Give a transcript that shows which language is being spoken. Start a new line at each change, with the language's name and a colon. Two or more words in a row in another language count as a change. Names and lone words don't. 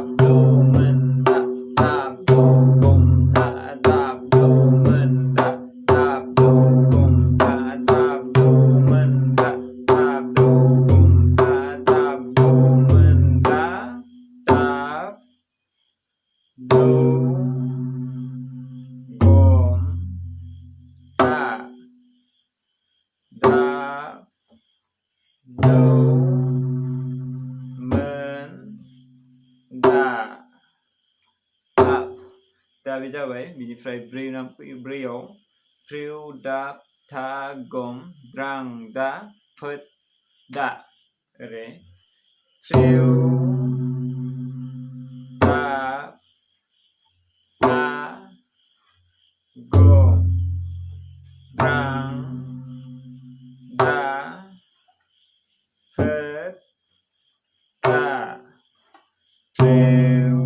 Bodo: do men da tab do gum da tab do men da tab do gum da tab do men da tab do gum da tab do men da tab do do men da दा बे जाबाय बिनिफ्राय 4 फ्रिउ दाब था गम द्रां दा फोद दा ओरै फ्रिउ दाब था गम द्रां दा फोद दा फ्रिउ